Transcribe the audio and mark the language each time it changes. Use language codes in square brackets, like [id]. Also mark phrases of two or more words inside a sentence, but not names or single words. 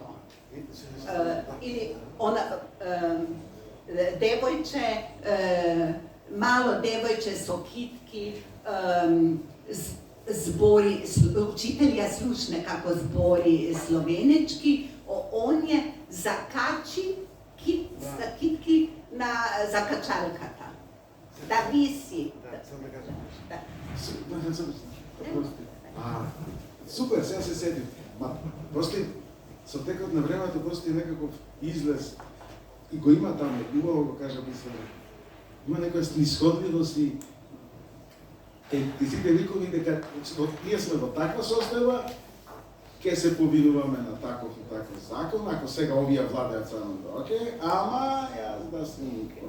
[mk] Или она, мало девојче со китки, збори, учителја слушне како збори словенечки, он ја закачи китки на закачалката, да виси. Супер, сега се сетим. Просто со текот на времето просто некаков излез и го има таму, убаво го кажа мислено. Има некоја снисходливост и сите викови дека ние сме во таква состојба, ќе се повинуваме на таков и таков закон, ако сега овие владеат само окей, ама јас да снимкам.